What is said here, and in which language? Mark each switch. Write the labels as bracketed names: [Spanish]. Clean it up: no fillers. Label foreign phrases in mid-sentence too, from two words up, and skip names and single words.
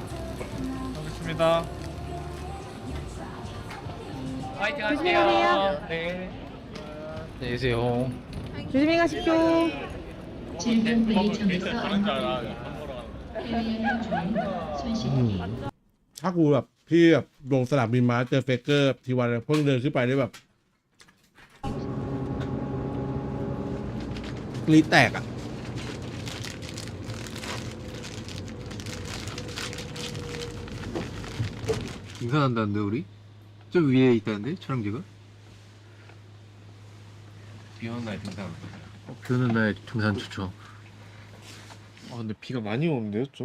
[Korean] 먹겠습니다. 파이팅 하세요. 네. 안녕히 계세요. 조심히 가십시오. 음. [Thai] ถ้ากูแบบพี่แบบลงสนามบินมาเจอเฟกเกอร์ทีวันเพิ่งเดินขึ้นไปได้แบบกรีดแตกอ่ะ [Korean] 등산한다는데 우리? 저 위에 있다는데 촬영지가? 비 오는 날 등산. 비 오는 날 등산 좋죠. 근데 비가 많이 오는데요, 좀?